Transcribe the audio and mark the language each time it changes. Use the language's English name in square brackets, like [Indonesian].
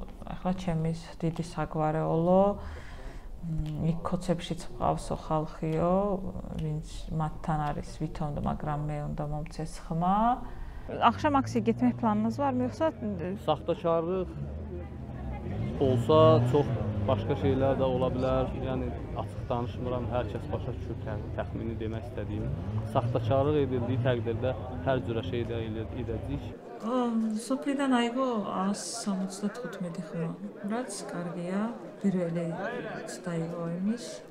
[Georgian] Ეხლა ჩემის დიდი საგვარეულო იქ კოცებშიც მყავსო ხალხიო, ვინც მათთან არის ვითომდა, მაგრამ მე უნდა მომცეს ხმა. [Azerbaijani] Axşam aksiya getmək planınız varmı yoxsa saxtakarlıq olsa çox başqa şeylər də ola bilər. Yəni açıq danışmıram, hər kəs başa düşür təxmini demək istədiyim. Saxtakarlıq edildiyi təqdirdə hər cürə şey də edəcəyik. [Georgian] სოფლიდან აიღო 175 ხმა. რაც კარგია, პირველი დაიღო იმის.